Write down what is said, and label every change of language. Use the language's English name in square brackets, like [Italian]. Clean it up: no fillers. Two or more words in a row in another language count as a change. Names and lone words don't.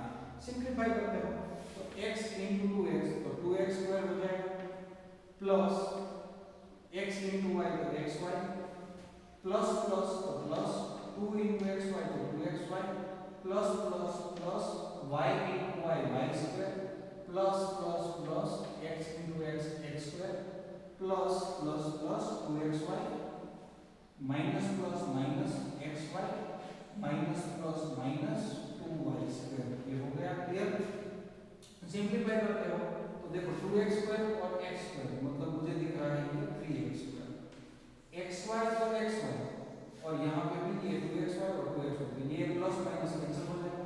[Hindi] सिंपलीफाई करते हो तो x into 2x, तो 2x स्क्वायर हो जाएगा प्लस x into y तो xy [English] plus plus [Hindi] तो प्लस 2 into xy तो 2xy [English] plus plus plus y into y y square plus plus plus x into x x square plus plus plus 2xy minus plus minus xy minus plus minus 2y square। [Hindi] ये हो गया क्लियर। सिंपलीफाई करते हो तो देखो 2x स्क्वायर और x स्क्वायर मतलब मुझे दिख रहा है ये 3x स्क्वायर, xy और xy और यहाँ पे भी ये 2xy और 2xy, तो ये [English] plus minus [Hindi] कैंसिल हो जाएगा।